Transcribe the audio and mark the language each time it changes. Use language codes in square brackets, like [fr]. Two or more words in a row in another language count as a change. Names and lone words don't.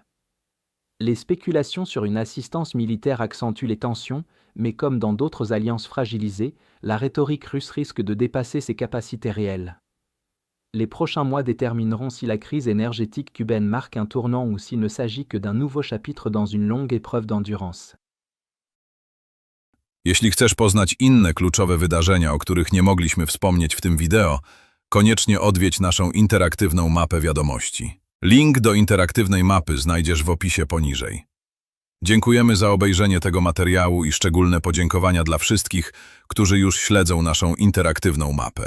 [fr] Les spéculations sur une assistance militaire accentuent les tensions, mais comme dans d'autres alliances fragilisées, la rhétorique russe risque de dépasser ses capacités réelles. Les prochains mois détermineront si la crise énergétique cubaine marque un tournant ou s'il ne s'agit que d'un nouveau chapitre dans une longue épreuve d'endurance. [pl] Jeśli chcesz poznać inne kluczowe wydarzenia, o których nie mogliśmy wspomnieć w tym wideo, koniecznie odwiedź naszą interaktywną mapę wiadomości. Link do interaktywnej mapy znajdziesz w opisie poniżej. Dziękujemy za obejrzenie tego materiału i szczególne podziękowania dla wszystkich, którzy już śledzą naszą interaktywną mapę.